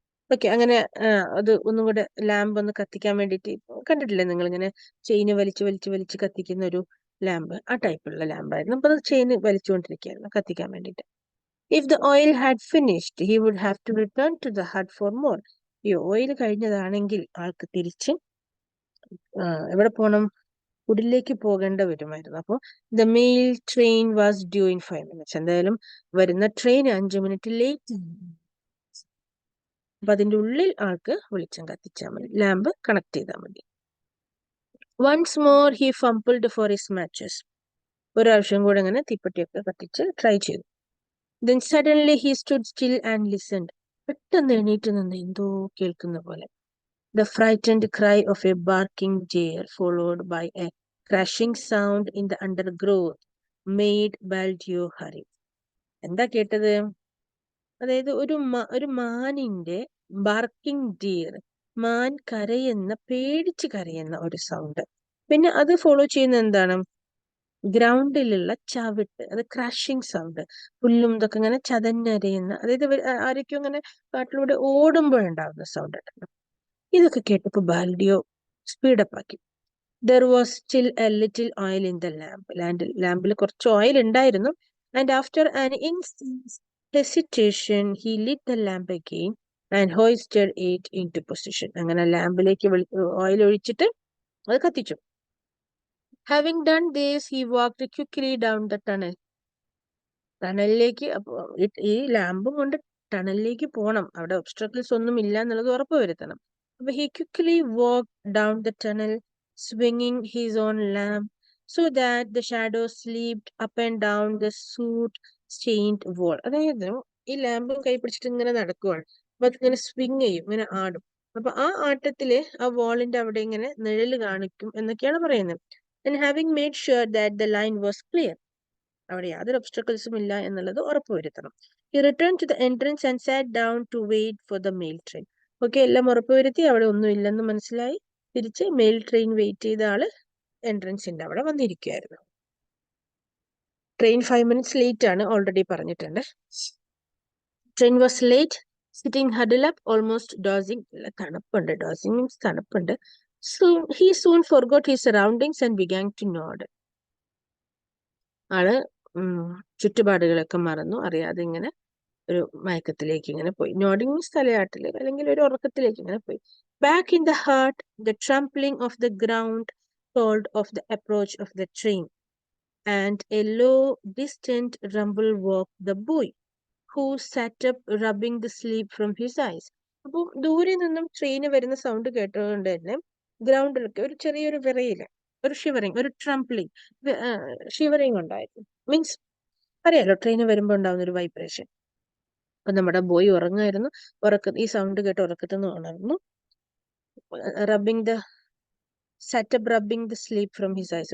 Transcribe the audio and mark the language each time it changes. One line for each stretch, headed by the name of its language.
Malayalam: Okay, അങ്ങനെ അത് ഒന്നും കൂടെ ലാമ്പ് ഒന്ന് കത്തിക്കാൻ വേണ്ടിയിട്ട്, കണ്ടിട്ടില്ലേ നിങ്ങൾ ഇങ്ങനെ ചെയിന് വലിച്ച് കത്തിക്കുന്ന ഒരു ലാമ്പ്, ആ ടൈപ്പുള്ള ലാമ്പായിരുന്നു. അപ്പൊ അത് ചെയിന് വലിച്ചുകൊണ്ടിരിക്കുകയായിരുന്നു കത്തിക്കാൻ വേണ്ടിയിട്ട്.
English: If the oil had finished, he would have to return to the hut for more.
Malayalam: ഈ ഓയിൽ കഴിഞ്ഞതാണെങ്കിൽ ആൾക്ക് തിരിച്ച് എവിടെ പോകണം, കുടിലേക്ക് പോകേണ്ട വരുമായിരുന്നു. അപ്പോൾ
English: the mail train was due in 5 minutes.
Malayalam: എന്തായാലും വരുന്ന ട്രെയിൻ 5 മിനിറ്റ് ലേറ്റ്. അപ്പൊ അതിന്റെ ഉള്ളിൽ ആൾക്ക് വെളിച്ചം കത്തിച്ചാൽ മതി, ലാമ്പ് കണക്ട് ചെയ്താൽ മതി.
English: Once more he fumbled for his matches.
Malayalam: ഒരു പ്രാവശ്യം കൂടെ അങ്ങനെ തീപ്പെട്ടിയൊക്കെ കത്തിച്ച് ട്രൈ ചെയ്തു.
English: Then suddenly he stood still and listened.
Malayalam: പെട്ടെന്ന് എണീറ്റ് നിന്ന് എന്തോ കേൾക്കുന്ന പോലെ.
English: The frightened cry of a barking deer followed by a crashing sound in the undergrowth made Baldio hurry.
Malayalam: എന്താ കേട്ടത്? അതായത് ഒരു മാനിന്റെ ബാർക്കിംഗ് ഡിയർ, മാൻ പേടിച്ച് കരയുന്ന ഒരു സൗണ്ട്. പിന്നെ അത് ഫോളോ ചെയ്യുന്ന എന്താണ്? ഗ്രൗണ്ടിലുള്ള ചവിട്ട്, അത് ക്രാഷിംഗ് സൗണ്ട്, പുല്ലും ഇതൊക്കെ ഇങ്ങനെ ചതഞ്ഞരയുന്ന, അതായത് ആരൊക്കെയോ ഇങ്ങനെ കാട്ടിലൂടെ ഓടുമ്പോഴുണ്ടാവുന്ന സൗണ്ട് ഉണ്ടല്ലോ. ഇതൊക്കെ കേട്ടപ്പോ ബാൽഡിയോ സ്പീഡപ്പ് ആക്കി.
English: There was still a little oil in the lamp.
Malayalam: ലാമ്പിൽ കുറച്ച് ഓയിൽ ഉണ്ടായിരുന്നു.
English: And after an instant's hesitation, he lit the lamp again and hoisted it into position.
Malayalam: അങ്ങനെ ലാമ്പിലേക്ക് ഓയിൽ ഒഴിച്ചിട്ട് അത് കത്തിച്ചു.
English: Having done this, he walked quickly down the tunnel.
Malayalam: ടണലിലേക്ക്, ഈ ലാമ്പും കൊണ്ട് ടണലിലേക്ക് പോകണം. അവിടെ ഒബ്സ്ട്രക്കിൾസ് ഒന്നും ഇല്ല എന്നുള്ളത് ഉറപ്പ് വരുത്തണം. അപ്പൊ
English: he quickly walked down the tunnel, swinging his own lamp so that the shadows slipped up and down the soot stained wall.
Malayalam: അതായത് ഈ ലാമ്പും കൈ പിടിച്ചിട്ട് ഇങ്ങനെ നടക്കുവാണ്. അപ്പൊ അതിങ്ങനെ സ്വിങ് ചെയ്യും, ഇങ്ങനെ ആടും. അപ്പൊ ആ ആട്ടത്തില് ആ വാളിന്റെ അവിടെ ഇങ്ങനെ നിഴല് കാണിക്കും എന്നൊക്കെയാണ് പറയുന്നത്.
English: And having made sure that the line was clear,
Malayalam: അവിടെ യാതൊരു ഒബ്സ്റ്റക്കിൾസും ഇല്ല എന്നുള്ളത് ഉറപ്പുവരുത്തണം.
English: He returned to the entrance and sat down to wait for the mail train.
Malayalam: Okay, എല്ലാം ഉറപ്പുവരുത്തി, അവിടെ ഒന്നും ഇല്ലെന്ന് മനസ്സിലായി. തിരിച്ച് മെയിൽ ട്രെയിൻ വെയിറ്റ് ചെയ്ത ആള് എൻട്രൻസിന്റെ അവിടെ വന്നിരിക്കുകയായിരുന്നു. ട്രെയിൻ
English: 5 minutes
Malayalam: ലേറ്റ് ആണ്, ഓൾറെഡി പറഞ്ഞിട്ടുണ്ട്.
English: Train was late. Sitting huddle up, almost dozing.
Malayalam: തണുപ്പുണ്ട്, ഡോസിങ് മീൻസ് തണുപ്പുണ്ട്.
English: He soon forgot his surroundings and began to nod.
Malayalam: ആള് ചുറ്റുപാടുകളൊക്കെ മറന്നു, അറിയാതെ ഇങ്ങനെ ഒരു മയക്കത്തിലേക്ക് ഇങ്ങനെ പോയി. നോഡിങ് മീൻസ് തലയാട്ടില്, അല്ലെങ്കിൽ ഒരു ഉറക്കത്തിലേക്ക് ഇങ്ങനെ പോയി.
English: Back in the heart, the trampling of the ground told of the approach of the train, and a low, distant rumble woke the boy, who sat up, rubbing the sleep from his eyes.
Malayalam: അപ്പോൾ ദൂരെ നിന്നും train വരുന്ന sound കേട്ടുകൊണ്ട് തന്നെ ഗ്രൗണ്ടിലൊക്കെ ഒരു ചെറിയൊരു വിറയില്, ഒരു shivering, ഒരു ട്രംപ്ലിംഗ്, ഷിവറിങ് ഉണ്ടായിരുന്നു. മീൻസ് അറിയാലോ, ട്രെയിന് വരുമ്പോൾ ഉണ്ടാകുന്ന ഒരു വൈബ്രേഷൻ. അപ്പൊ നമ്മുടെ ബോയ് ഉറങ്ങായിരുന്നു. ഈ സൗണ്ട് കേട്ട് ഉറക്കത്തിൽ നിന്ന് ഉണർന്നു.
English: Rubbing the setup, rubbing the sleep from his eyes.